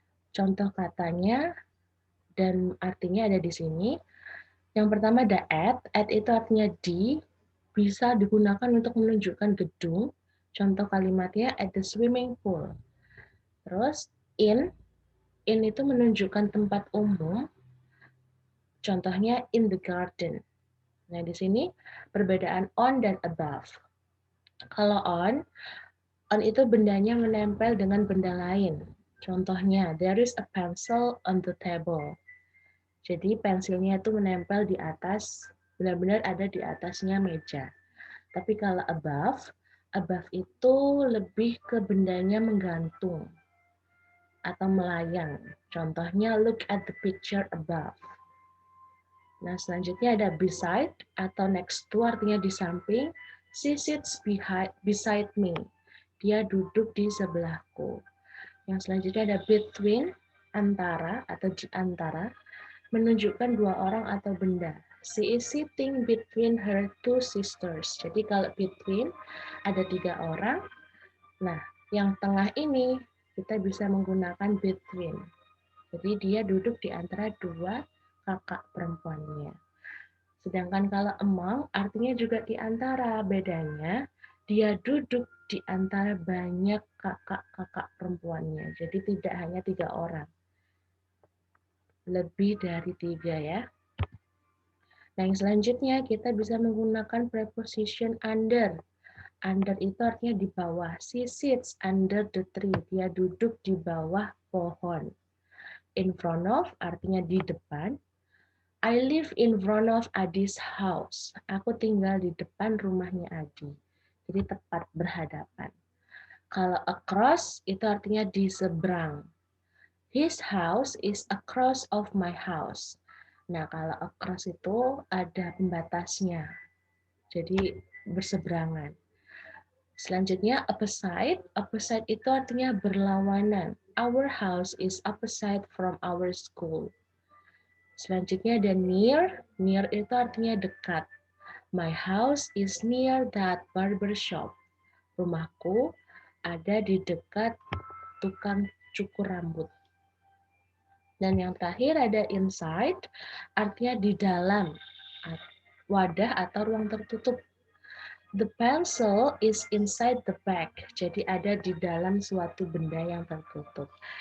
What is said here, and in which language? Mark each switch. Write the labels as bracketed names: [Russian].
[Indonesian] Contoh katanya dan artinya ada di sini. Yang pertama ada at itu artinya di, bisa digunakan untuk menunjukkan gedung. Contoh kalimatnya [English] at the swimming pool. [Indonesian] Terus in itu menunjukkan tempat umum. Contohnya [English] in the garden. [Indonesian] Nah, di sini perbedaan on dan above. Kalau on itu bendanya menempel dengan benda lain. Contohnya, [English] there is a pencil on the table. [Indonesian] Jadi pensilnya itu menempel di atas, benar-benar ada di atasnya meja. Tapi kalau above itu lebih ke bendanya menggantung atau melayang. Contohnya, [English] look at the picture above. [Indonesian] Nah, selanjutnya ada beside atau next to artinya di samping. [English] She sits beside me. [Indonesian] Dia duduk di sebelahku. Yang selanjutnya ada between, antara atau di antara, menunjukkan dua orang atau benda. [English] She is sitting between her two sisters. [Indonesian] Jadi kalau between ada 3 orang. Nah, yang tengah ini kita bisa menggunakan between. Jadi dia duduk di antara dua kakak perempuannya. Sedangkan kalau among artinya juga di antara. Bedanya dia duduk di antara banyak kakak-kakak perempuannya. Jadi tidak hanya 3 orang. Lebih dari 3 ya. Nah, yang selanjutnya kita bisa menggunakan preposition under. Under itu artinya di bawah. [English] She sits under the tree. [Indonesian] Dia duduk di bawah pohon. [English] In front of [Indonesian] artinya di depan. [English] I live in front of Adi's house. [Indonesian] Aku tinggal di depan rumahnya Adi. Jadi tepat berhadapan. Kalau across itu artinya di seberang. [English] His house is across of my house. [Indonesian] Nah, kalau across itu ada pembatasnya. Jadi berseberangan. Selanjutnya opposite. Opposite itu artinya berlawanan. [English] Our house is opposite from our school. [Indonesian] Selanjutnya ada near. Near itu artinya dekat. [English] My house is near that barber shop. [Indonesian] Rumahku ada di dekat tukang cukur rambut. Dan yang terakhir ada inside, artinya di dalam wadah atau ruang tertutup. [English] The pencil is inside the bag, [Indonesian] jadi ada di dalam suatu benda yang tertutup.